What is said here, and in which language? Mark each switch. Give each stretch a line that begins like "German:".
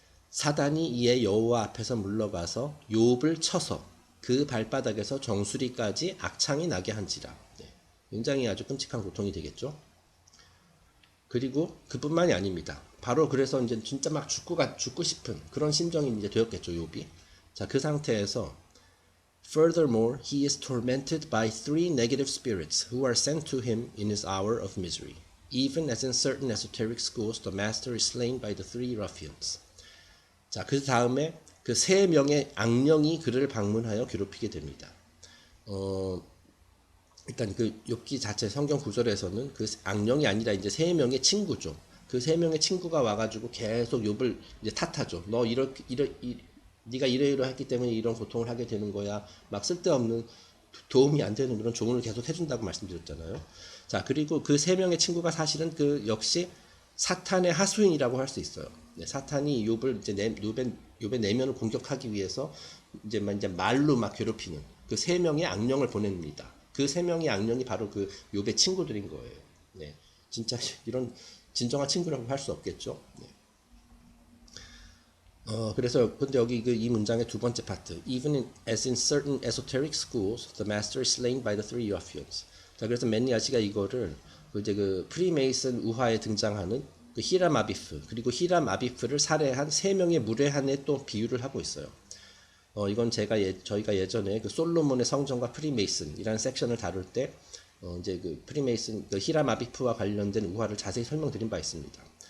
Korean: 사단이 이에 여호와 앞에서 물러가서 욥을 쳐서 그 발바닥에서 정수리까지 악창이 나게 한지라. 네, 굉장히 아주 끔찍한 고통이 되겠죠. 그리고 그뿐만이 아닙니다. 바로 그래서 이제 진짜 막 죽고 싶은 그런 심정이 이제 되었겠죠, 욥이. 자, 그 상태에서
English: Furthermore, he is tormented by 3 negative spirits who are sent to him in his hour of misery. Even as in certain esoteric schools, the master is slain by the 3 ruffians.
Korean: 자, 그 다음에 그 3명의 악령이 그를 방문하여 괴롭히게 됩니다. 일단 그 욥기 자체 성경 구절에서는 그 악령이 아니라 이제 3명의 친구죠. 그 3명의 친구가 와가지고 계속 욥을 이제 탓하죠. 너 네가 이러이러했기 때문에 이런 고통을 하게 되는 거야. 막 쓸데없는 도움이 안 되는 그런 조언을 계속 해준다고 말씀드렸잖아요. 자, 그리고 그 3명의 친구가 사실은 그 역시 사탄의 하수인이라고 할 수 있어요. 네, 사탄이 욥을 이제 욥의 내면을 공격하기 위해서 이제 말로 막 괴롭히는 그 3명의 악령을 보냅니다. 그 3명의 악령이 바로 그 욥의 친구들인 거예요. 네, 진짜 이런 진정한 친구라고 할 수 없겠죠. 네. 그래서 근데 여기 이 문장의 두 번째 파트,
English: even as in certain esoteric schools, the master is slain by the 3 ruffians.
Korean: 자, 그래서 맨니아시가 이거를 이제 그 프리메이슨 우화에 등장하는 그 히람 아비프 그리고 히람 아비프를 살해한 3명의 무례한에 또 비유를 하고 있어요. 이건 저희가 예전에 그 솔로몬의 성전과 프리메이슨이라는 섹션을 다룰 때 이제 그 프리메이슨 그 히람 아비프와 관련된 우화를 자세히 설명드린 바 있습니다.